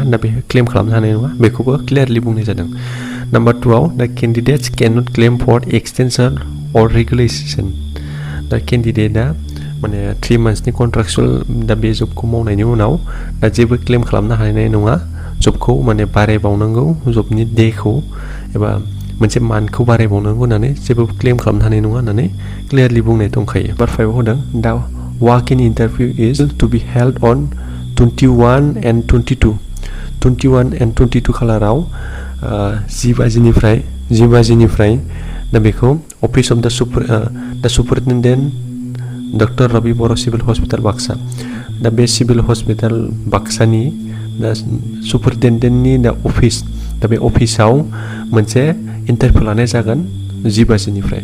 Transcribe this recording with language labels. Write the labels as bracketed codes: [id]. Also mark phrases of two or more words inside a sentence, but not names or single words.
[brx] दा बे क्लेम खालामनो हानाय नङा, बेखौबो क्लियारलि बुंनाय जादों। नाम्बार 2आव [en] the candidates can not claim for extension or regulation, [brx] दा केन्डिडेटआ माने 3 मान्थसनि कन्ट्राक्चुअल दा बे जबखौ मावनायनि उनाव दा जेबो क्लेम खालामनो हानाय नङा। जबखौ माने बारायबावनांगौ, जबनि डेखौ एबा मोनसे मान्थखौ बारायबावनांगौ होननानै जेबो क्लेम खालामनो हानाय नङा होननानै क्लियारलि बुंनाय दंखायो। नाम्बार 5आव होदों [en] the walk in interview is to be held on 21 and 22 [brx] खालाराव 10 बाजिनिफ्राय दा बेखौ [en] office of the superintendent [brx] डक्टर रबि बर' सिभिल हस्पिटाल बाक्सा, दा बे सिभिल हस्पिटाल बाक्सानि दा सुपारिनटेन्डेन्टनि [en] the office, [brx] दा बे अफिसाव मोनसे इन्टारभिउ लानाय जागोन 10 बाजिनिफ्राय।